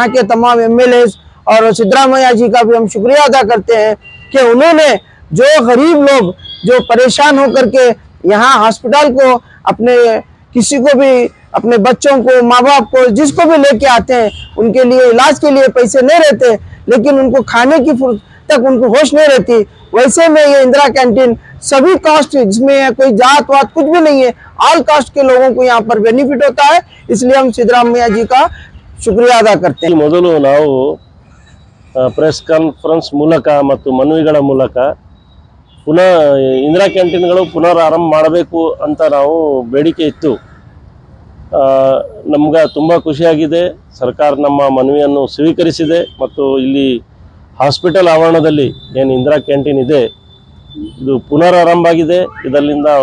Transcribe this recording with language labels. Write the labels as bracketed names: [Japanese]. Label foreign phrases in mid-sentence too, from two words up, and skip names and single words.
[Hindi] यहाँ के तमाम MLAs और सिद्धारमैया जी का भी हम शुक्रिया अदा करते हैं कि उन्होंने जो गरीब लोग जो परेशान होकर के यहाँ हॉस्पिटल को अपने किसी को भी, अपने बच्चों को, माँ बाप को, जिसको भी लेके आते हैं, उनके लिए इलाज के लिए पैसे नहीं रहते, लेकिन उनको खाने की तक उनको होश नहीं रहती। वैसे में ये इंदिरा कैंटीन सभी कास्ट, जिसमें कोई जात वात कुछ भी नहीं है, [English] all caste [Hindi] के लोगों को यहाँ पर बेनिफिट होता है। इसलिए हम सिद्धारमैया जी का शुक्रिया अदा करते हैं। [Kannada] ಮೊದಲು ನಾವು [English] press conference [Kannada] ಮೂಲಕ ಮತ್ತು ಮನವಿಗಳ ಮೂಲಕ ಪುನಃ ಇಂದಿರಾ ಕ್ಯಾಂಟೀನ್ಗಳು ಪುನರಾರಂಭ ಮಾಡಬೇಕು ಅಂತ ನಾವು ಬೇಡಿಕೆ ಇತ್ತು। ನಮಗೆ ತುಂಬ ಖುಷಿಯಾಗಿದೆ, ಸರ್ಕಾರ ನಮ್ಮ ಮನವಿಯನ್ನು ಸ್ವೀಕರಿಸಿದೆ ಮತ್ತು ಇಲ್ಲಿ ಹಾಸ್ಪಿಟಲ್ ಆವರಣದಲ್ಲಿ ಏನು ಇಂದಿರಾ ಕ್ಯಾಂಟೀನ್ ಇದೆ ಇದು ಪುನರಾರಂಭ ಆಗಿದೆ।